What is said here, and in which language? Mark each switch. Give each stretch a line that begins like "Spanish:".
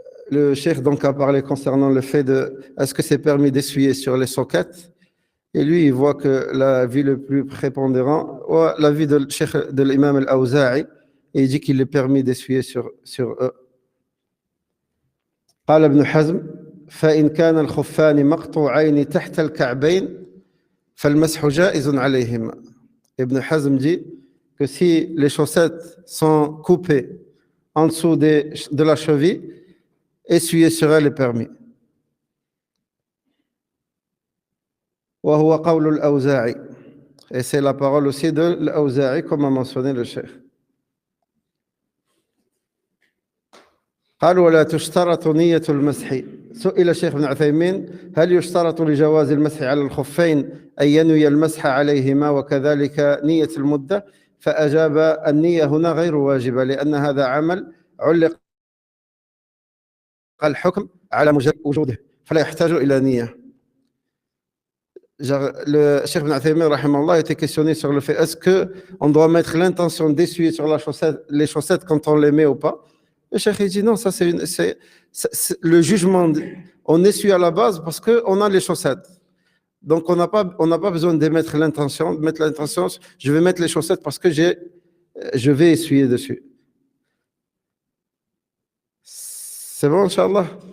French: Le cheikh donc a parlé concernant le fait de est-ce que c'est permis d'essuyer sur les soquettes? Et lui, il voit que la vie le plus prépondérant, la vie de l'imam al-Awza'i, et il dit qu'il est permis d'essuyer sur eux.
Arabic: قال ابن حزم فإن كان الخفان مقطوعين تحت الكعبين فالمسح جائز عليهما.
French: Ibn Hazm dit que si les chaussettes sont coupées en dessous de la cheville, essuyer sur elles est permis.
Arabic: وهو قول الأوزاعي.
French: Et c'est la parole aussi de l'Awza'i, comme a mentionné le cheikh.
Arabic: قال ولا تشترط نية المسح. سئل الشيخ ابن عثيمين هل يشترط لجواز المسح على الخفين أن ينوي المسح عليهما وكذلك نية المدة؟ فأجاب النية هنا غير واجبة لأن هذا عمل علق الحكم على مجرد وجوده فلا يحتاج إلى نية.
French: Le Cheikh Ibn Uthaymin rahimahullah était questionné sur le fait est-ce qu'on doit mettre l'intention d'essuyer sur les chaussettes quand on les met ou pas. Le Cheikh dit non, ça c'est le jugement. On essuie à la base parce qu'on a les chaussettes. Donc on n'a pas besoin de mettre l'intention, je vais mettre les chaussettes parce que je vais essuyer dessus. C'est bon, Inch'Allah?